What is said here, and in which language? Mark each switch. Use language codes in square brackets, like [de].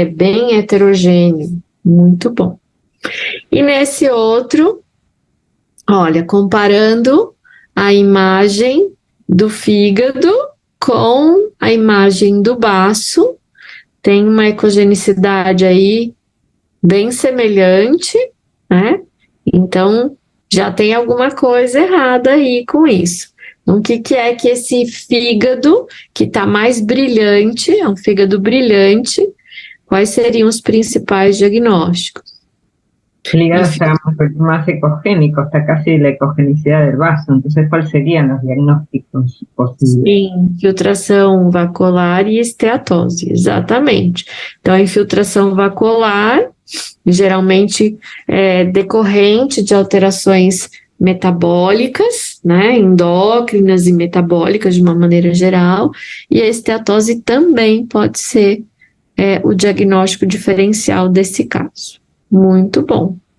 [pt] É bem heterogêneo. Muito bom. E nesse outro, olha, comparando a imagem do fígado com a imagem do baço, tem uma ecogenicidade aí bem semelhante, né? Então, já tem alguma coisa errada aí com isso. Então, o que é que esse fígado, que está mais brilhante, é um fígado brilhante, quais seriam os principais diagnósticos? [es] Ligados a más ecogénicos, está casi la ecogenicidad del vaso. Entonces, ¿cuáles serían los diagnósticos posibles? [pt] Infiltração vacuolar e esteatose, exatamente. Então, a infiltração vacuolar, geralmente decorrente de alterações metabólicas, né, endócrinas e metabólicas de uma maneira geral, e a esteatose também pode ser o diagnóstico diferencial desse caso. Muito bom.